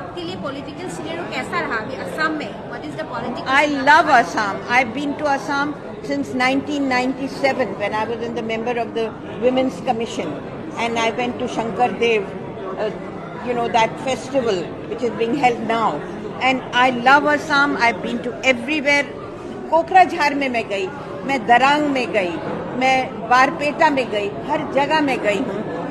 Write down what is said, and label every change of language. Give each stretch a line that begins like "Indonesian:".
Urdu: آپ کے لیے پولیٹیکل سینیریو کیسا رہا اسام میں؟
English: What is the political? I love Assam. I've been to Assam since 1997 when I was in the member of the Women's Commission, and I went to Shankar Dev, that festival which is being held now. And I love Assam. I've been to everywhere.
Urdu: Kokrajhar میں گئی, میں درانگ میں گئی, میں بارپیٹا میں گئی, ہر جگہ میں گئی ہوں.